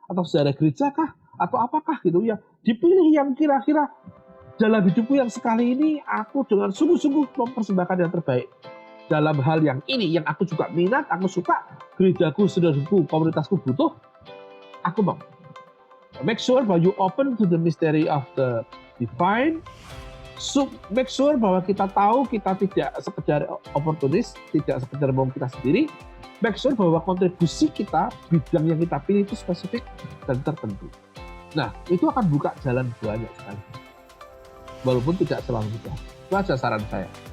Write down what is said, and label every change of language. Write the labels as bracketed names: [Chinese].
[Indonesian] Atau sejarah gereja kah? Atau apakah gitu ya? Dipilih yang kira-kira dalam hidupku yang sekali ini aku dengan sungguh-sungguh mempersembahkan yang terbaik. Dalam hal yang ini, yang aku juga minat, aku suka, gerejaku, saudaraku, komunitasku butuh, aku mau. [English] Make sure bahwa you open to the mystery of the divine. So, make sure [Indonesian] bahwa kita tahu kita tidak sekedar oportunis, tidak sekedar mau kita sendiri. [English] Make sure [Indonesian] bahwa kontribusi kita, bidang yang kita pilih itu spesifik dan tertentu. Nah, itu akan buka jalan banyak sekali. Walaupun tidak selalu mudah. Itu aja saran saya.